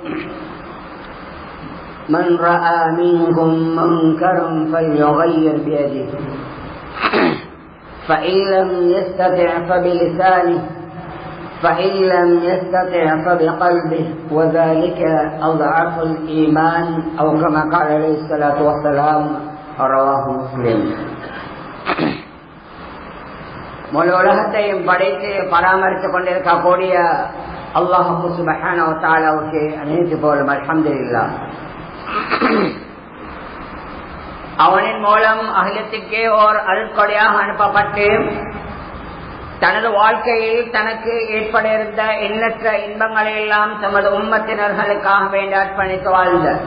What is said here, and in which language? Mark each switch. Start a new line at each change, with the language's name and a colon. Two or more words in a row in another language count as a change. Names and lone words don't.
Arabic: من رأى منكم منكرا فليغير بيده، فإن لم يستطع فبلسانه، فإن لم يستطع فبقلبه، وذلك أضعف الإيمان، أو كما قال عليه الصلاة والسلام. رواه مسلم.
Tamil: முழு உலகத்தையும் படைத்து பராமரித்துக் கொண்டிருக்கக்கூடிய அல்லாஹ்
Arabic: سبحانه وتعالى
Tamil: அனைத்து புகழும் அல்ஹம்துலில்லாஹ். அவனின் மூலம் அகிலத்திற்கே ஓர் அருட்கொடையாக அனுப்பப்பட்டு தனது வாழ்க்கையில் தனக்கு ஏற்பட இருந்த எண்ணற்ற இன்பங்களை எல்லாம் தமது உம்மத்தினர்களுக்காக வேண்டி அர்ப்பணித்து வாழ்ந்த